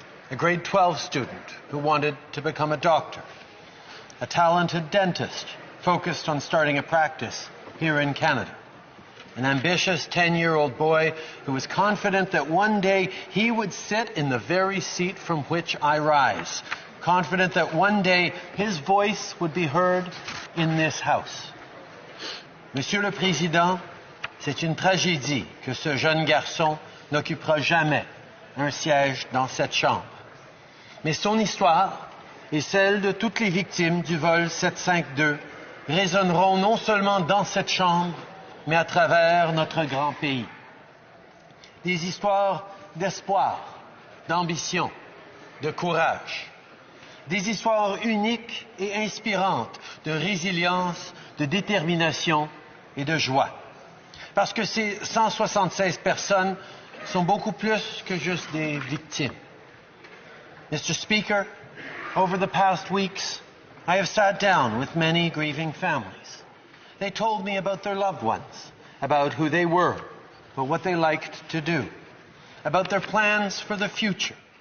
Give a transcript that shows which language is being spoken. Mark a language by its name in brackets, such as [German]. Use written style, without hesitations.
[English] a grade 12 student who wanted to become a doctor, a talented dentist focused on starting a practice here in Canada, an ambitious 10-year-old boy who was confident that one day he would sit in the very seat from which I rise, confident that one day his voice would be heard in this House. [French] Monsieur le Président, c'est une tragédie que ce jeune garçon n'occupera jamais un siège dans cette Chambre. Mais son histoire et celle de toutes les victimes du vol 752 résonneront non seulement dans cette Chambre, mais à travers notre grand pays. Des histoires d'espoir, d'ambition, de courage. Des histoires uniques et inspirantes de résilience, de détermination et de joie. Parce que ces 176 personnes sont beaucoup plus que juste des victimes. [English] Mr. Speaker, over the past weeks, I have sat down with many grieving families. They told me about their loved ones, about who they were, about what they liked to do, about their plans for the future.